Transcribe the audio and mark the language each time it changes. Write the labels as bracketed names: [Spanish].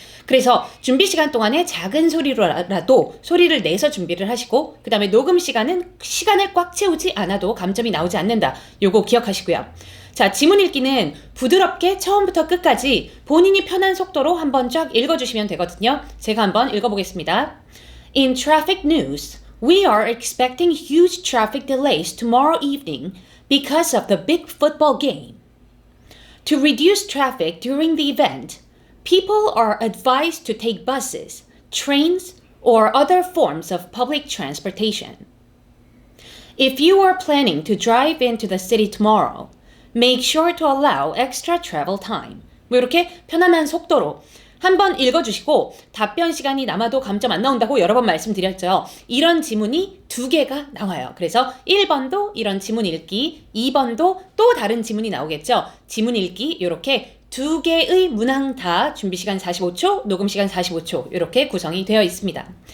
[Korean] 그래서 준비 시간 동안에 작은 소리로라도 소리를 내서 준비를 하시고 그 다음에 녹음 시간은 시간을 꽉 채우지 않아도 감점이 나오지 않는다. 요거 기억하시고요. 자, 지문 읽기는 부드럽게 처음부터 끝까지 본인이 편한 속도로 한번 쫙 읽어주시면 되거든요. 제가 한번 읽어보겠습니다. [English] In traffic news, we are expecting huge traffic delays tomorrow evening because of the big football game. To reduce traffic during the event, people are advised to take buses, trains, or other forms of public transportation. If you are planning to drive into the city tomorrow, make sure to allow extra travel time. [Korean] 뭐 이렇게 편안한 속도로 한번 읽어주시고 답변 시간이 남아도 감점 안 나온다고 여러 번 말씀드렸죠. 이런 지문이 2개가 나와요. 그래서 1번도 이런 지문 읽기, 2번도 또 다른 지문이 나오겠죠. 지문 읽기 이렇게 2개의 문항 다 준비 시간 45초, 녹음 시간 45초 이렇게 구성이 되어 있습니다.